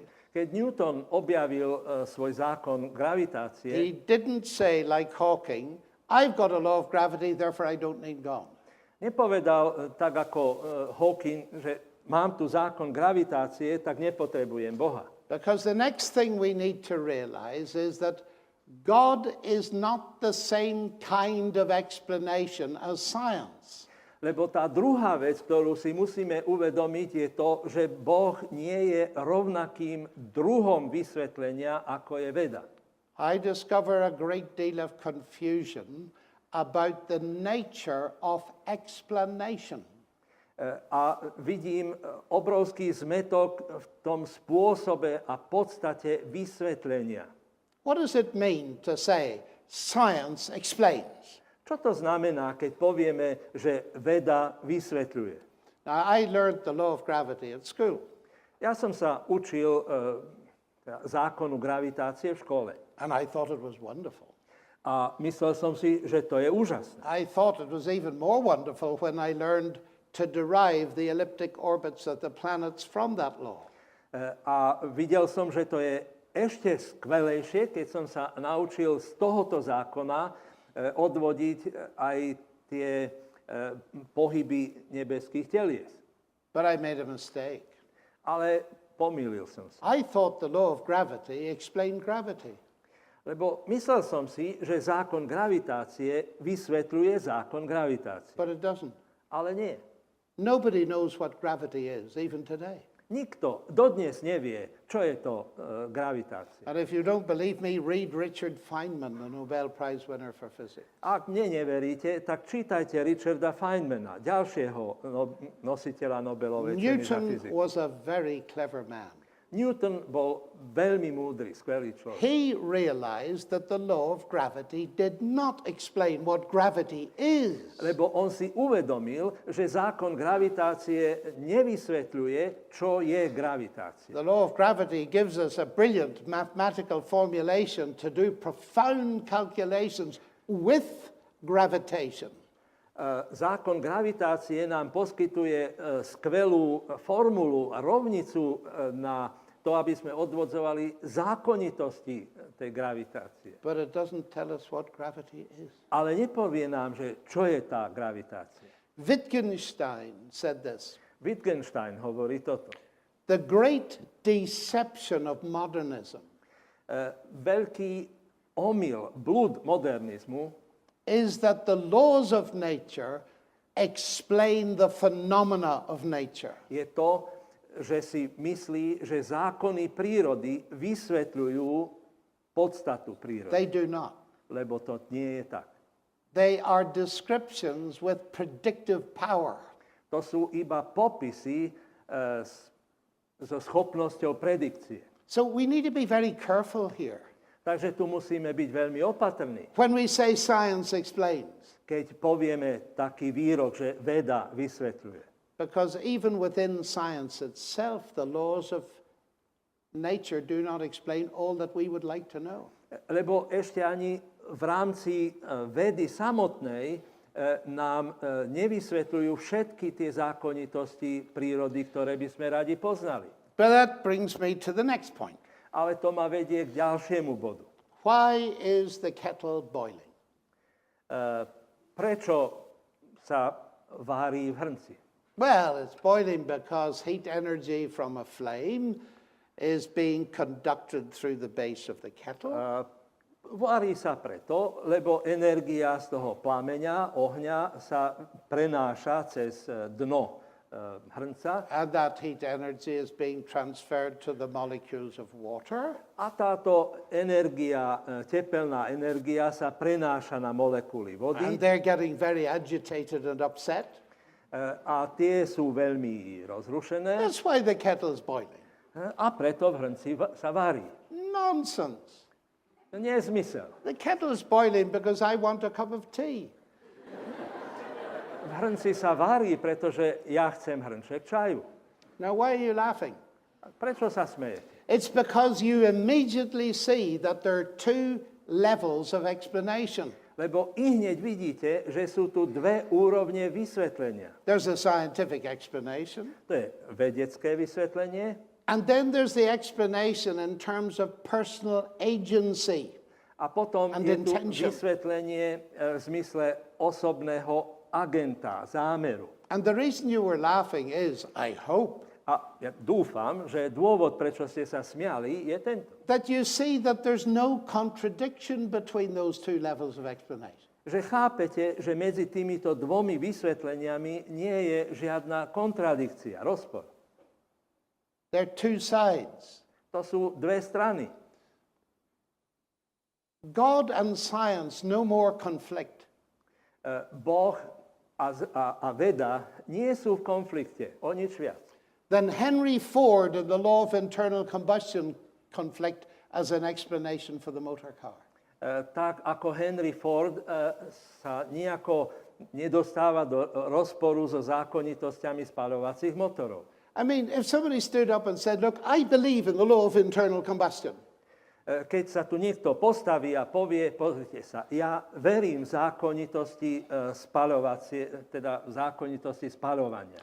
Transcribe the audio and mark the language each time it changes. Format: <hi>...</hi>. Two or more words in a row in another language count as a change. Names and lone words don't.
<sk>Keď Newton objavil svoj zákon gravitácie,</sk> <en>he didn't say, like Hawking, I've got a law of gravity, therefore I don't need God.</en> <sk>nepovedal tak ako Hawking, že mám tu zákon gravitácie, tak nepotrebujem Boha.</sk> <en>Because the next thing we need to realize is that God is not the same kind of explanation as science.</en> <sk>Lebo tá druhá vec, ktorú si musíme uvedomiť, je to, že Boh nie je rovnakým druhom vysvetlenia, ako je veda.</sk> <en>I discover a great deal of confusion about the nature of explanation.</en> <sk>A vidím obrovský zmätok v tom spôsobe a podstate vysvetlenia.</sk> <en>What does it mean to say science explains?</en> <sk>Čo to znamená, keď povieme, že veda vysvetľuje?</sk> <en>Now, I learned the law of gravity at school,</en> <sk>Ja som sa učil zákonu gravitácie v škole.</sk> <en>and I thought it was wonderful.</en> <sk>A myslel som si, že to je úžasné.</sk> <en>I thought it was even more wonderful when I learned to derive the elliptic orbits of the planets from that law.</en> <sk>A videl som, že to je ešte skvelejšie, keď som sa naučil z tohoto zákona odvodiť aj tie pohyby nebeských telies.</sk> <en>But I made a mistake.</en> <sk>Ale pomýlil som sa.</sk> <en>I thought the law of gravity explained gravity.</en> <sk>Lebo myslel som si, že zákon gravitácie vysvetľuje zákon gravitácie.</sk> <en>But it doesn't.</en> <sk>Ale nie.</sk> <en>Nobody knows what gravity is, even today.</en> <sk>Nikto dodnes nevie, čo je to gravitácia.</sk> <en>And if you don't believe me, read Richard Feynman, the Nobel Prize winner for physics.</en> <sk>Ak mne neveríte, tak čítajte Richarda Feynmana, ďalšieho nositeľa Nobelovej ceny za Newton fyziku.</sk> <en>was a very clever man.</en> <sk>Newton bol veľmi múdry, skvelý človek.</sk> <en>He realized that the law of gravity did not explain what gravity is.</en> <sk>Lebo on si uvedomil, že zákon gravitácie nevysvetľuje, čo je gravitácia.</sk> <en>The law of gravity gives us a brilliant mathematical formulation to do profound calculations with gravitation.</en> <sk>Zákon gravitácie nám poskytuje skvelú formulu a rovnicu na to, aby sme odvodzovali zákonitosti tej gravitácie.</sk> <en>But it doesn't tell us what gravity is.</en> <sk>Ale nepovie nám, že čo je tá gravitácia.</sk> <en>Wittgenstein said this.</en> <sk>Wittgenstein hovorí toto.</sk> <en>The great deception of modernism</en> <sk>Veľký omyl, blúd modernizmu</sk> <en>is that the laws of nature explain the phenomena of nature.</en> <sk>je to, že si myslí, že zákony prírody vysvetľujú podstatu prírody.</sk> <en>They do not.</en> <sk>Lebo to nie je tak.</sk> <en>They are descriptions with predictive power.</en> <sk>To sú iba popisy so schopnosťou predikcie.</sk> <en>So we need to be very careful here.</en> <sk>Takže tu musíme byť veľmi opatrní.</sk> <en>When we say science explains,</en> <sk>Keď povieme taký výrok, že veda vysvetľuje.</sk> <en>because even within science itself, the laws of nature do not explain all that we would like to know.</en> <sk>Lebo ešte ani v rámci vedy samotnej nám nevysvetľujú všetky tie zákonitosti prírody, ktoré by sme radi poznali.</sk> <en>But that brings me to the next point.</en> <sk>Ale to ma vedie k ďalšiemu bodu.</sk> <en>Why is the kettle boiling?</en> <sk>Prečo sa vári v hrnci?</sk> <en>Well, it's boiling because heat energy from a flame is being conducted through the base of the kettle.</en> <sk>Vári sa preto, lebo energia z toho plameňa, ohňa sa prenáša cez dno hrnca.</sk> <en>And that heat energy is being transferred to the molecules of water.</en> <sk>A táto energia, tepelná energia sa prenáša na molekuly vody.</sk> <en>And they're getting very agitated and upset.</en> <sk>A tie sú veľmi rozrušené.</sk> <en>That's why the kettle's boiling.</en> <sk>A preto v hrnci sa varí.</sk> <en>Nonsense.</en> <sk>Nie je zmysel.</sk> <en>The kettle's boiling because I want a cup of tea.</en> <sk>V hrnci sa varí, pretože ja chcem hrnček čaju.</sk> <en>Now, why are you laughing?</en> <sk>Prečo sa smejete?</sk> <en>It's because you immediately see that there are two levels of explanation.</en> <sk>Lebo i hneď vidíte, že sú tu dve úrovne vysvetlenia.</sk> <en>There's a scientific explanation,</en> <sk>To je vedecké vysvetlenie</sk> <en>and then there's the explanation in terms of personal agency.</en> <sk>a potom And je tu intention. vysvetlenie v zmysle osobného agenta, zámeru.</sk> <en>And the reason you were laughing is, I hope,</en> <sk>A ja dúfam, že dôvod, prečo ste sa smiali, je tento.</sk> <en>that you see that there's no contradiction between those two levels of explanation.</en> <sk>Že chápete, že medzi týmito dvomi vysvetleniami nie je žiadna kontradikcia, rozpor.</sk> <en>There are two sides.</en> <sk>To sú dve strany.</sk> <en>God and science no more conflict.</en> <sk>Boh a veda nie sú v konflikte, o nič viac.</sk> <en>Then Henry Ford and the law of internal combustion conflict as an explanation for the motor car.</en> <sk>Tak ako Henry Ford sa nejako nedostáva do rozporu so zákonitosťami spaľovacích motorov.</sk> <en>I mean, if somebody stood up and said, look, I believe in the law of internal combustion.</en> <sk>Keď sa tu niekto postaví a povie, pozrite sa, ja verím v zákonitosti teda v zákonitosti spaľovania.</sk>